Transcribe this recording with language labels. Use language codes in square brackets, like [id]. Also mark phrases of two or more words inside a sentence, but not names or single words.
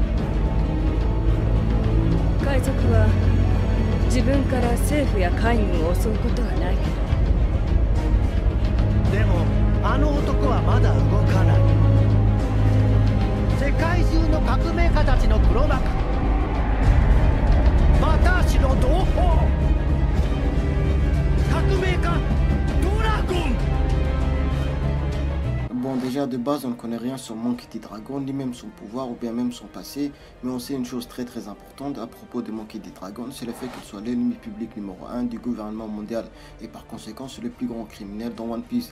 [ja] 海賊は自分から政府や海軍を襲うことはないけど、でもあの男はまだ動かない。世界中の革命家たちの黒幕、バタ足の同胞、革命家ドラゴン。 [fr] Bon, déjà de base, on ne connaît rien sur Monkey D. Dragon, ni même son pouvoir ou bien même son passé, mais on sait une chose très importante à propos de Monkey D. Dragon, c'est le fait qu'il soit l'ennemi public numéro 1 du gouvernement mondial et par conséquent c'est le plus grand criminel dans One Piece.